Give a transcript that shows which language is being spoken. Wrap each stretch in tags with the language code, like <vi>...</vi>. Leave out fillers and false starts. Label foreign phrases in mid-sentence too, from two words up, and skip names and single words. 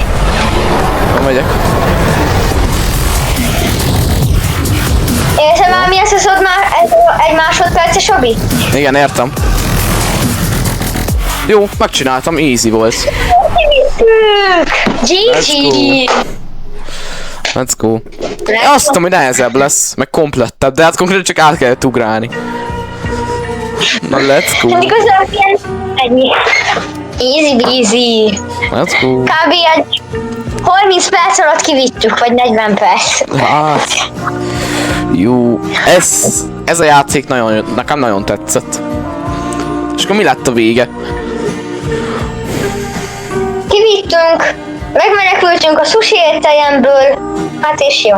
<hu>Nem megyek. Érzem már, mi ez már egy másodperces obi? Igen, értem. Jó, megcsináltam, easy volt.</hu> <en>GG! Let's go.</en> <hu>Azt tudom, hogy nehezebb lesz, meg komplettebb, de hát konkrétan csak át kellett ugrálni. Na,</hu> <en>let's go.</en> <hu>Igazából ilyen ennyi.</hu> <en>Easy breezy. Let's go.</en> <hu>Kb. Egy 30 perc alatt kivittük, vagy 40 perc. Hát. Jó. Ez a játék nekem nagyon tetszett. És akkor mi lett a vége? Kivittünk, megmenekültünk a sushi étteremből, hát és jó.</hu>